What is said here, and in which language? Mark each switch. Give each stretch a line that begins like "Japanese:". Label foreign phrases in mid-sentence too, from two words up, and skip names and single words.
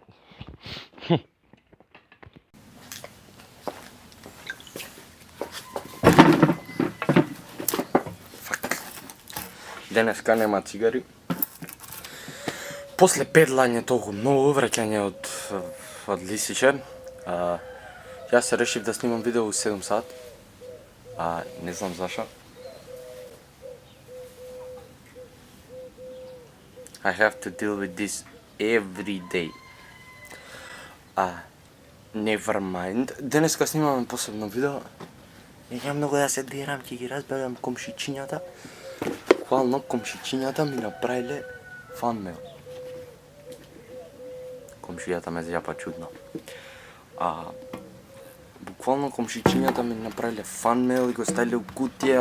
Macedonian: Денеска нема цигари. После педлање толку многу враќање од лисиче, јас се решив да снимам видео у 7 сат. Не знам зашо.
English: I have to deal with this every day. Never mind.
Macedonian: Денеска снимаме посебно видео. Нема многу да се дирам, ќе ги разберам комшичињата. Буквално комшичињата ми направиле фанмейл. Комшијата ме зјапа чудно. Буквално комшичињата ми направиле фанмейл и го ставиле у кутија.